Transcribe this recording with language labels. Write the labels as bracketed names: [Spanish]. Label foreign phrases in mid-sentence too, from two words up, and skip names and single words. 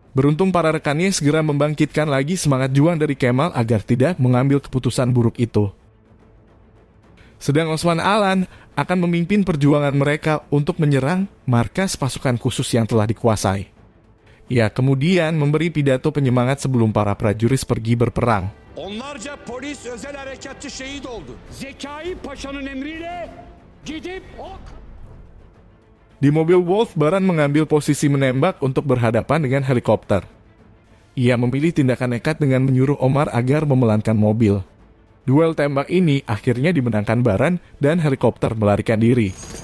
[Indonesian] Beruntung para rekannya segera membangkitkan lagi semangat juang dari Kemal agar tidak mengambil keputusan buruk itu. Sedang Osman Alan akan memimpin perjuangan mereka untuk menyerang markas pasukan khusus yang telah dikuasai. Ia kemudian memberi pidato penyemangat sebelum para prajurit pergi berperang. [Turkish] Onlarca polis özel harekatçı şehit oldu. Zekai Paşa'nın emriyle gidip ok. [Indonesian] Di mobil Wolf, Baran mengambil posisi menembak untuk berhadapan dengan helikopter. Ia memilih tindakan nekat dengan menyuruh Omar agar memelankan mobil. Duel tembak ini akhirnya dimenangkan Baran dan helikopter melarikan diri.